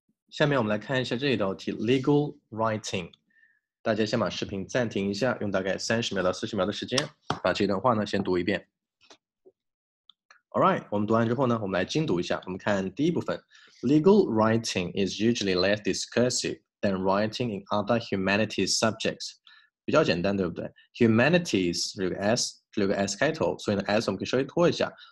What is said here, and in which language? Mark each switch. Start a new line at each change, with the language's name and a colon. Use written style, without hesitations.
Chinese: 下面我们来看一下这一道题 ，legal writing。大家先把视频暂停一下，用大概30秒到40秒的时间，把这段话呢先读一遍。 Alright， 我们读完之后呢，我们来精读一下。我们看第一部分 ，
English: legal writing is usually less discursive than writing in other humanities subjects。
Chinese: 比较简单，对不对 ？Humanities 这个 s 这个 s 开头，所以呢 s 我们可以稍微拖一下。